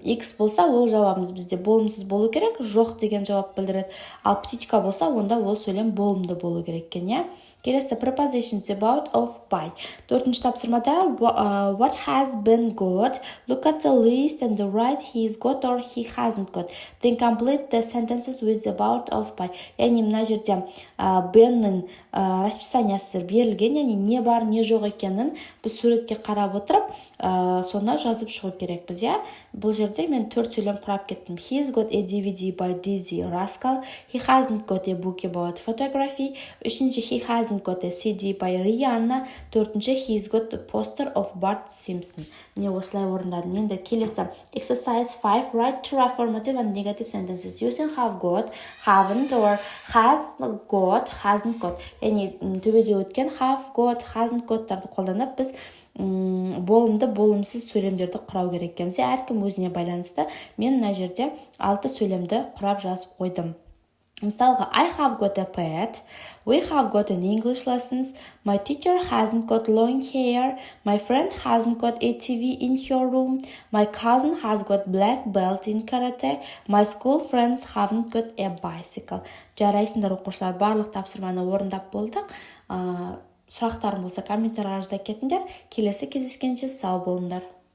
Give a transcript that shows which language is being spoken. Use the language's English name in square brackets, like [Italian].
[Kazakh] X болса, ол жауабымыз бізде болымсыз болу керек, жоқ деген жауап білдіреді. Ал птичка болса, онда ол сөйлем болымды болу керек екен. Келесі [English] prepositions about, of, by. [Kazakh] Төртінші тапсырмада [English] what has been got, look at the list and write he's got or he hasn't got. Then complete the sentences with about, of, by. [Kazakh] Яғни мына жерде Беннің расписаниясы берілген, яғни не бар, не жоқ екенін біз суретке қарап отырып, соны жазып шығу керекпіз. Бұл жерде мен 4 сөйлем құрап кеттім. [English] He's got a DVD by Dizzy Rascal. He hasn't got a book about photography. [Kazakh] Үшінші, [English] he hasn't got a CD by Rihanna. [Kazakh] Төртінші, [English] he's got a poster of Bart Simpson. [Kazakh] Міне осылай орындадым. Енді келесі [English] exercise 5, write true affirmative and negative sentences using have got, haven't or has got, hasn't got. [Kazakh] Яғни төбеде өткен [English] have got, hasn't got- [Kazakh] тарды қолданып біз болымды, болымсыз сөйлемдерді құрау керек екенбіз. Әркім өзіне байланысты. Мен мына жерде 6 сөйлемді құрап жазып қойдым. мысалға, [English] I have got a pet, we have got an English lessons, my teacher hasn't got long hair, my friend hasn't got a TV in her room, my cousin has got black belt in karate, my school friends haven't got a bicycle. [Kazakh] Жарайсыңдар оқушылар, барлық тапсырманы орындап болдық. Сұрақтарың болса комментарийға жаза кетіңдер. Келесі кездескенше сау болыңдар.